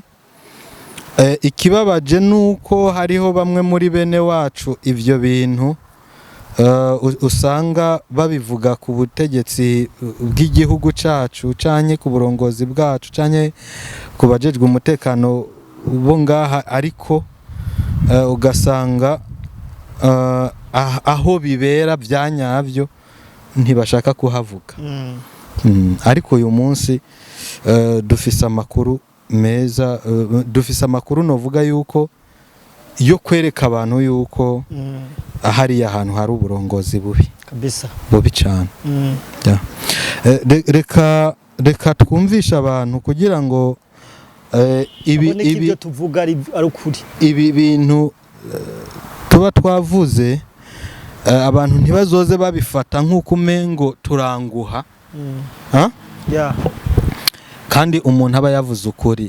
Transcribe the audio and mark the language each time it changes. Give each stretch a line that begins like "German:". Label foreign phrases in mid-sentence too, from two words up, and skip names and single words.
Rundi: Ikibabaje nuko hariho bamwe muri bene wacu ivyo bintu usanga babivuga ku butegetsi bw'igihugu cacu canke ku burongozi bwacu canke ku bajejwe umutekano bo ngaha, ariko ugasanga aho bibera byanyavyo ntibashaka kuhavuga. Ariko uyu munsi dufise amakuru meza, dufise amakuru novuga yuko yo kwereka abantu yuko ahari ahantu hari uburongozi bubi kabisa, bubi cyane. Reka twumvisha abantu kugira ngo ibi tuvuga ari ukuri, ibi bintu tuba twavuze abantu ntibazoze babifata nk'uko umengo turanguha kandi umuntu aba yavuze ukuri.